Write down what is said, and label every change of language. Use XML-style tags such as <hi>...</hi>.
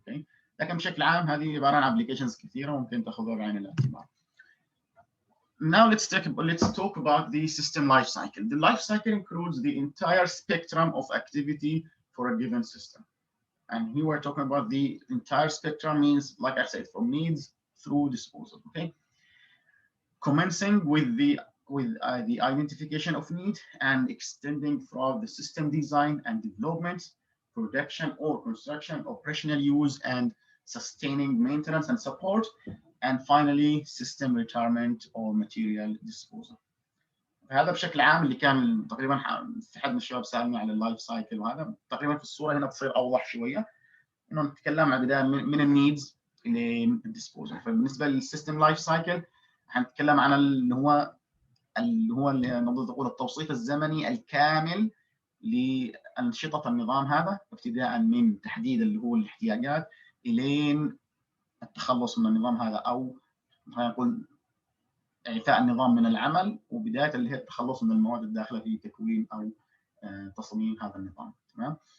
<ar>اوكي، لكن بشكل عام هذه عباره عن ابلكيشنز كثيره ممكن تاخذها بعين الاعتبار.</ar> <en>Now let's talk about the system life cycle. The life cycle includes the entire spectrum of activity for a given system. And here we're talking about the entire spectrum, means, like I said, from needs through disposal. Okay, commencing with the identification of need and extending throughout the system design and development, production or construction, operational use and sustaining maintenance and support, and finally system retirement or material disposal.</en> <ar>هذا بشكل عام اللي كان تقريبا في حد من الشباب سالني على اللايف سايكل، وهذا تقريبا في الصوره هنا تصير اوضح شويه، انه نتكلم عن بدايه من النيدز للديسبوزل. فبالنسبه للسيستم لايف سايكل هنتكلم عن اللي هو اللي هو نقدر تقول التوصيف الزمني الكامل لأنشطة النظام هذا، ابتداء من تحديد اللي هو الاحتياجات إلين التخلص من النظام هذا، أو خلينا نقول إعفاء النظام من العمل، وبداية اللي هي التخلص من المواد الداخلة في تكوين أو تصميم هذا النظام. تمام.</ar>